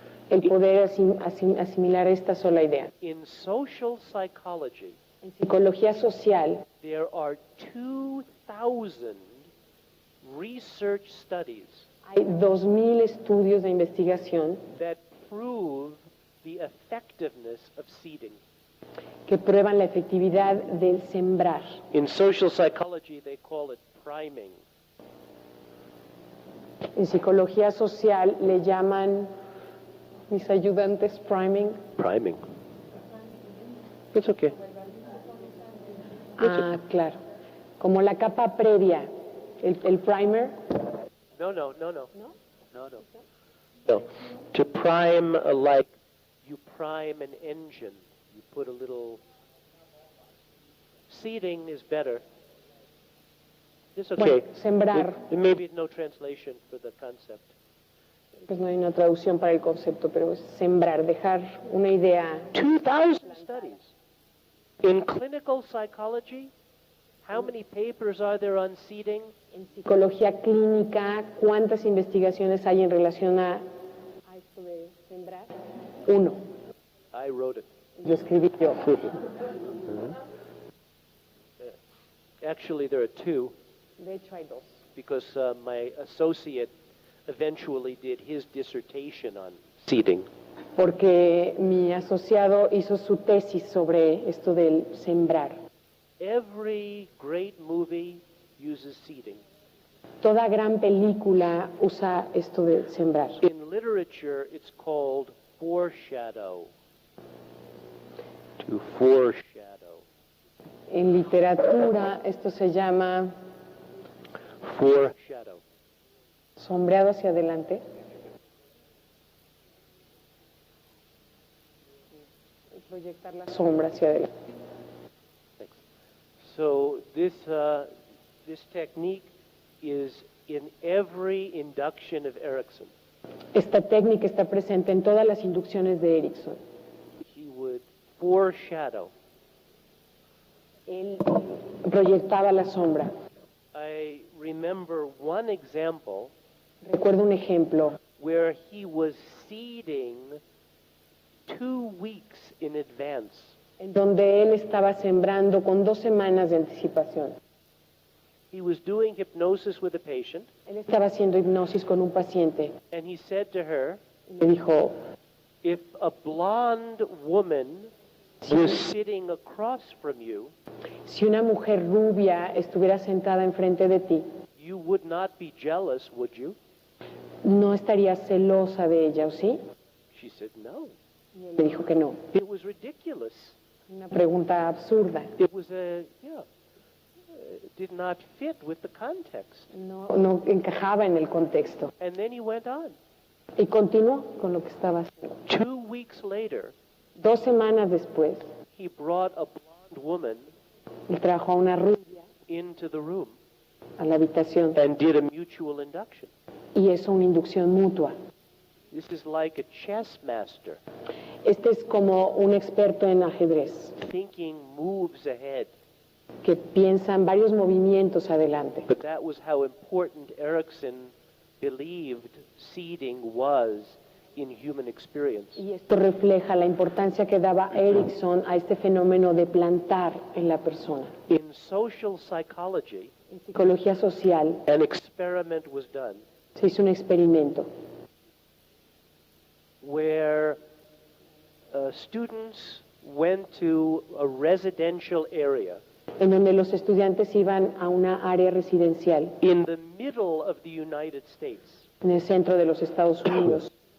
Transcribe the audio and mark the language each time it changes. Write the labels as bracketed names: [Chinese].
[Spanish] el poder asimilar esta sola idea. [English] In social psychology, [Spanish] En psicología social [English] there are 2,000 research studies [Spanish] hay 2.000 estudios de investigación [English] that prove the effectiveness of seeding. [Spanish] que prueban la efectividad del sembrar. [English] In social psychology, they call it priming. [Spanish] En psicología social le llaman mis ayudantes priming. [English] Priming. It's okay. [Spanish] Ah, claro. Como la capa previa, el primer. [English] No. No. To prime, like you prime an engine. You put a little. Seeding is better. It's okay. [Spanish] Bueno, sembrar. [English] There may be no translation for the concept. [Spanish] Pues no hay una traducción para el concepto, pero es sembrar, dejar una idea. [English] 2,000 studies. In clinical psychology, how many papers are there on seeding? [Spanish] En psicología clínica, ¿cuántas investigaciones hay en relación a esto de sembrar? [English] 1. I wrote it. [Spanish] Lo escribí yo. [English] Actually, there are 2, [Spanish] De hecho, hay 2. [English] because my associate eventually did his dissertation on seeding. [Spanish] porque mi asociado hizo su tesis sobre esto del sembrar. [English] Every great movie uses seeding. [Spanish] Toda gran película usa esto de sembrar. [English] In literature, it's called foreshadow. To foreshadow. [Spanish] En literatura esto se llama [English] Foreshadow. [Spanish] sombreado hacia adelante. Proyectar la sombra hacia adelante. [English] Thanks. So this technique is in every induction of Erickson. [Spanish] Esta técnica está presente en todas las inducciones de Erickson. [English] He would foreshadow. [Spanish] Él proyectaba la sombra. [English] I remember one example [Spanish] Recuerdo un ejemplo [English] where he was seeding 2 weeks in advance. [Spanish] en donde él estaba sembrando con 2 semanas de anticipación. [English] He was doing hypnosis with a patient, [Spanish] Él estaba haciendo hipnosis con un paciente [English] and he said to her, [Spanish] y le dijo, [English] if a blonde woman was sitting across from you, [Spanish] si una mujer rubia estuviera sentada enfrente de ti, [English] you would not be jealous, would you? [Spanish] ¿no estarías celosa de ella, o sí? [English] She said, no. [Spanish] Y él le dijo que no. [English] It was ridiculous. [Spanish] Una pregunta absurda. [English] It was did not fit with the context. [Spanish] No encajaba en el contexto. [English] And then he went on. [Spanish] Y continuó con lo que estaba haciendo. [English] 2 weeks later, [Spanish] 2 semanas después, [English] he brought a blonde woman [Spanish] él trajo a una rubia [English] into the room [Spanish] a la habitación [English] and did a mutual induction. [Spanish] y hizo una inducción mutua. [English] This is like a chess master [Spanish] Este es como un experto en ajedrez, [English] thinking moves ahead. [Spanish] que piensan varios movimientos adelante. [English] But that was how important Erickson believed seeding was in human experience. [Spanish] Y esto refleja la importancia que daba Erickson a este fenómeno de plantar en la persona. [English] In social psychology, [Spanish] En psicología social [English] an experiment was done [Spanish] se hizo un experimento [English] where students went to a residential area [Spanish] en donde los estudiantes iban a una área residencial [English] in the middle of the United States, [Spanish] en el centro de los Estados Unidos